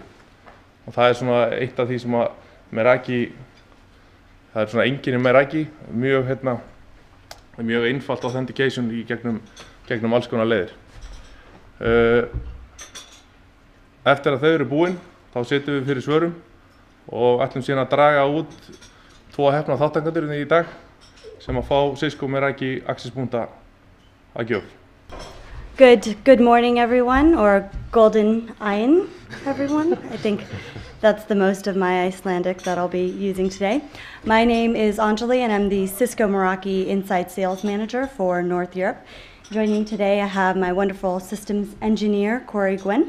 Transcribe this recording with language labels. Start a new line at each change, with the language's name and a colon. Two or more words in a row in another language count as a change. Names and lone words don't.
Icelandic: Og það er svona eitt af því sem að Meraki, það er svona einkenni Meraki, mjög einfalt authentication í gegnum alls konar leiðir. Eftir að þau eru búin, þá setjum við fyrir svörum og ætlum síðan að draga út 2 heppna þátttakendur í dag sem að fá Cisco Meraki accesspunkta að gjöf.
English: Good morning, everyone, or golden ein, everyone. I think that's the most of my Icelandic that I'll be using today. My name is Anjali, and I'm the Cisco Meraki Inside Sales Manager for North Europe. Joining today, I have my wonderful systems engineer, Cory Guynn.